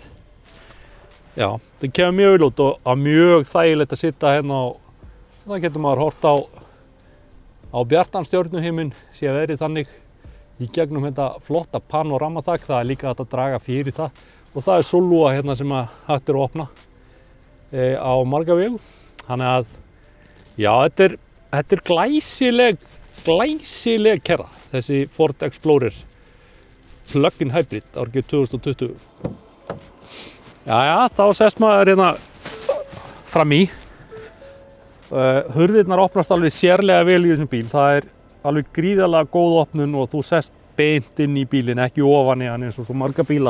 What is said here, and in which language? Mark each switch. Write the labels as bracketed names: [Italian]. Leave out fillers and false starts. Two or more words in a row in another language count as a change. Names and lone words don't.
[Icelandic] Já, það kemur mjög vel út og mjög þægilegt að sitja hérna og það getur maður hort á bjartan stjörnuhiminn, sé verið þannig í gegnum þetta flotta panoramaþak. Það er líka hægt að draga fyrir það og það er sóllúa hérna sem að hægt er að opna á marga vegu. Þannig að já, þetta er glæsileg kerra, þessi Ford Explorer plug-in hybrid árið 2020. Jæja, þá sest maður hérna fram í. Hurðirnar opnast alveg sérlega vel í þessum bíl. Það er alveg gríðarlega góð opnun og þú sest beint inn í bílinn, ekki ofan í hann eins og svo marga bíla.